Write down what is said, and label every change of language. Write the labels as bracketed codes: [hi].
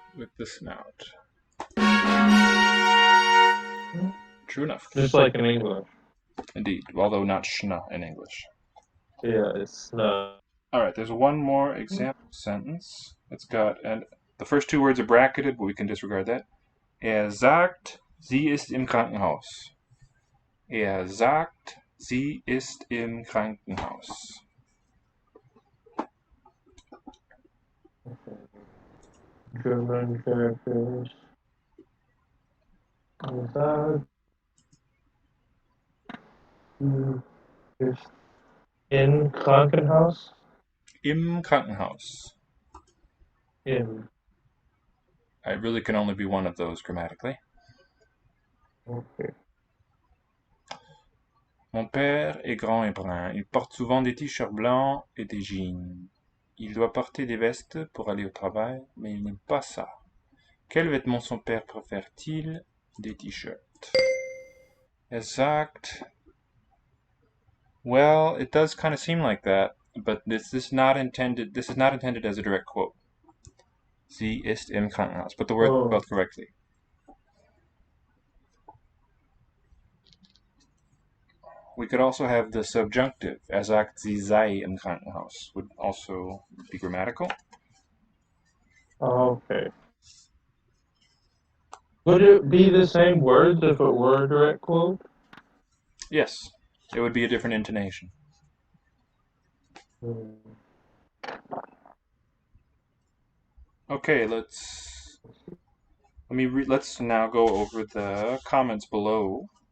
[en] With the snout. True enough. Just like in English. Indeed, although not schna in English. Yeah, it's schna. Alright, there's one more example sentence. It's got, and the first two words are bracketed, but we can disregard that. [de] Er sagt, sie ist im Krankenhaus. Er sagt, sie ist im Krankenhaus. [en] German characters. That is in Krankenhaus. [de] Im Krankenhaus. [en] In. It really can only be one of those grammatically. Okay. [fr] Mon père est grand et brun. Il porte souvent des t-shirts blancs et des jeans. Il doit porter des vestes pour aller au travail, mais il n'aime pas ça. Quels vêtements son père préfère-t-il? Des t-shirts. [de] Er sagt, [en] well, it does kind of seem like that, but this is not intended as a direct quote. [de] Sie ist im Krankenhaus, [en] but the words are spelled correctly. We could also have the subjunctive. [de] Er sagt, sie sei im Krankenhaus [en] would also be grammatical. Okay. Would it be the same words if it were a direct quote? Yes, it would be a different intonation. Okay, let's now go over the comments below.